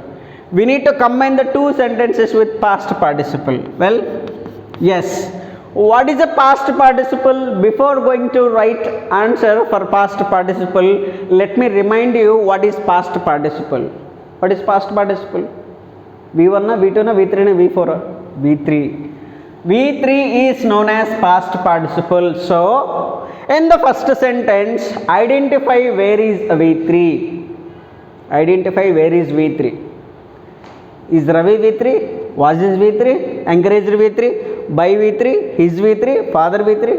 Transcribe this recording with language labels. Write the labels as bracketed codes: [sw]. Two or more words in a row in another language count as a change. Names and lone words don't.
[en] We need to combine the two sentences with past participle. Well, yes. What is a past participle? Before going to write answer for past participle, let me remind you what is past participle. What is past participle? V1 na, V2 na, V3 na, V4 na? V3. V3 is known as past participle. So, in the first sentence, identify where is V3. Identify where is V3. Is Ravi V3? Was his V3? Encouraged V3? By V3? His V3? Father V3?